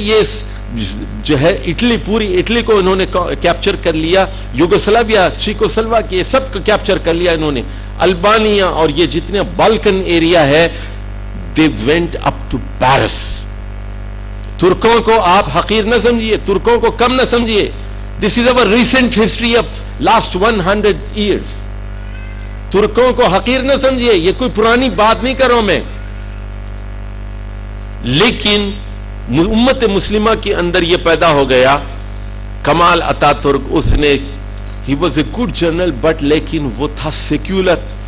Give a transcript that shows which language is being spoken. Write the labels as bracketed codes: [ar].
[ur] یہ جو ہے اٹلی, پوری اٹلی کو انہوں نے کیپچر کر لیا. یوگوسلاویا, چیکوسلوا کے سب کو کیپچر کر لیا انہوں نے. البانیا اور یہ جتنے بالکن ایریا ہے, [en] they went up to Paris. [ur] ترکوں کو آپ حقیر نہ سمجھیے, ترکوں کو کم نہ سمجھیے. [en] This is our recent history of last 100 years. [ur] ترکوں کو حقیر نہ سمجھیے, یہ کوئی پرانی بات نہیں کر رہا ہوں میں. لیکن امت مسلمہ کے اندر یہ پیدا ہو گیا. کمال اتا ترک, اس نے [en] he was a good general but [ur] لیکن وہ تھا سیکولر.